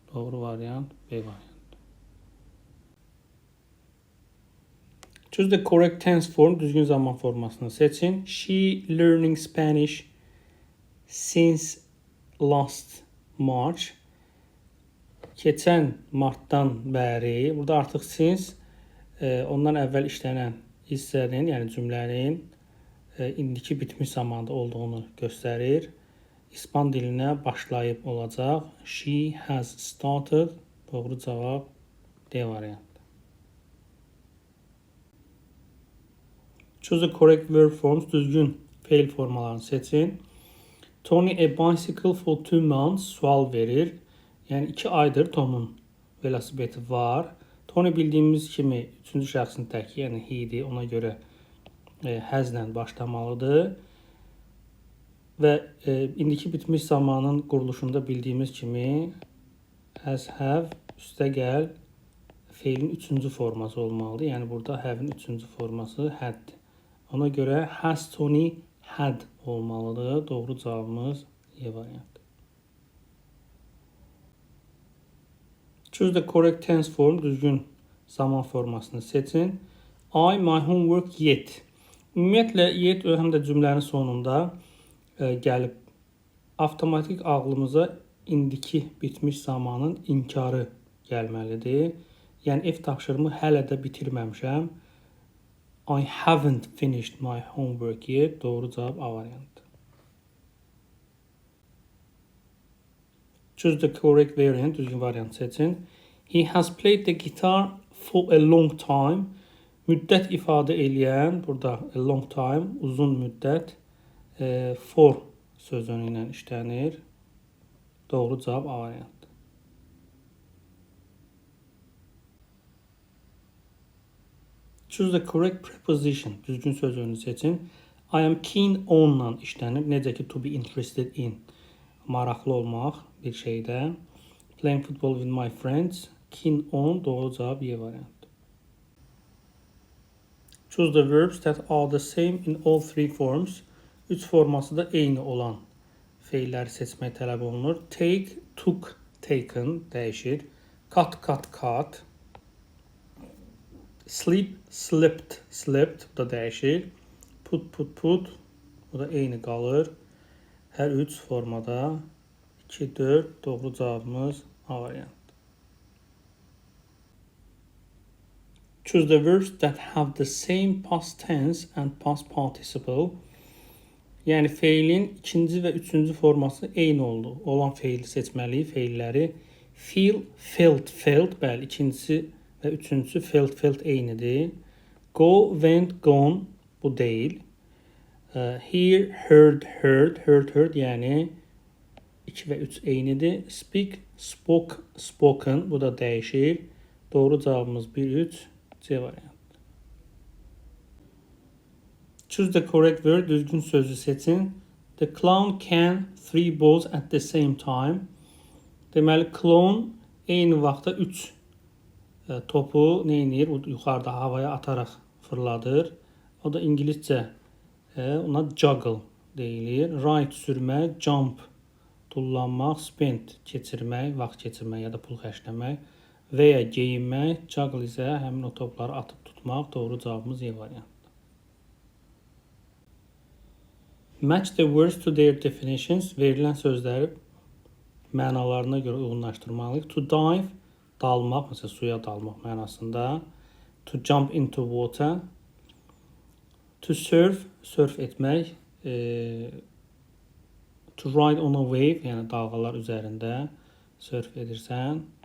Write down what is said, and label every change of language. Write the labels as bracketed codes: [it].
[az] Doğru variant B variantı. [en] Choose the correct tense form. [az] Düzgün zaman formasını seçin. [en] She learning Spanish since last March. [az] Keçən martdan bəri. Burada artıq since ondan əvvəl işlənən hissənin, yəni cümlənin indiki bitmiş zamanda olduğunu göstərir. İspan dilinə başlayıb olacaq. [en] She has started. [az] Doğru cavab D variantı. [en] Choose the correct verb forms. [az] Düzgün feil formalarını seçin. [en] Tony a bicycle for 2 months. [az] Sual verir. Yəni 2 aydır Tomun velosipedi var. Tony bildiyimiz kimi 3-cü şəxsin təki, yəni he-dir. Ona görə has-lə başlamalıdır. Və indiki bitmiş zamanın quruluşunda bildiyimiz kimi has, have, üstəgəl feilin 3-cü forması olmalıdır. Yəni burada have-in 3-cü forması had-dir. Ona görə has Tony had olmalıdır. Doğru cavabımız E variantı. [en] Choose the correct tense form. [az] Düzgün zaman formasını seçin. [en] I my homework yet. [az] Ümumiyyətlə yet həm də cümlənin sonunda gəlib avtomatik ağlımıza indiki bitmiş zamanın inkarı gəlməlidir. Yəni ev tapşırımı hələ də bitirməmişəm. [en] I haven't finished my homework yet. [az] Doğru cavab A variantı. [en] Choose the correct variant. [az] Düzgün variant seçin. [en] He has played the guitar for a long time. [az] Müddət ifadə eləyən, burada a long time, uzun müddət, for sözünü ilə işlənir. Doğru cavab A variantı. [en] Choose the correct preposition. [az] Düzgün sözünü seçin. [en] I am keen on-la işlənir. [az] Necə ki, [en] to be interested in. [az] Maraqlı olmaq bir şeydə. [en] Playing football with my friends. Keen on. [az] Doğru cavab Y variantı. [en] Choose the verbs that are the same in all three forms. [az] 3 forması da eyni olan feilləri seçmək tələb olunur. [en] Take, took, taken [az] dəyişir. [en] Cut, cut, cut. Sleep, slept, slept. [az] Bu da dəyişir. [en] Put, put, put. [az] Bu da eyni qalır. Hər 3 formada 2, 4. Doğru cavabımız A variantı. [en] Choose the verbs that have the same past tense and past participle. [az] Yəni feilin ikinci və üçüncü forması eyni olan feili seçməliyik. Feilləri feel, felt, felt. Bəli, ikincisi və üçüncüsü felt, felt eynidir. [en] Go, went, gone. [az] Bu deyil. [en] Hear, heard, heard, heard, heard. [az] Yəni 2 və 3 eynidir. Speak, spoke, spoken. Bu da dəyişir. Doğru cavabımız 1, 3. C variantı. [en] Choose the correct word. [az] Düzgün sözü seçin. [en] The clown can 3 balls at the same time. [az] Deməli, clown eyni vaxtda 3 topu nə edir? Yuxarıda havaya ataraq fırladır. O da ingiliscə ona juggle deyilir. Ride sürmək, jump tullanmaq, spend keçirmək, vaxt keçirmək ya da pul xərcləmək və ya geyinmək, juggle isə həmin o topları atıb tutmaq. Doğru cavabımız E variantı. [en] Match the words to their definitions. [az] Verilən sözləri mənalarına görə uyğunlaşdırmalıyıq. [en] To dive, [az] dalmaq, məsələn suya dalmaq mənasında. [en] To jump into water. To surf, [az] surf etmək. [en] To ride on a wave, [az] yəni dalğalar üzərində surf edirsən.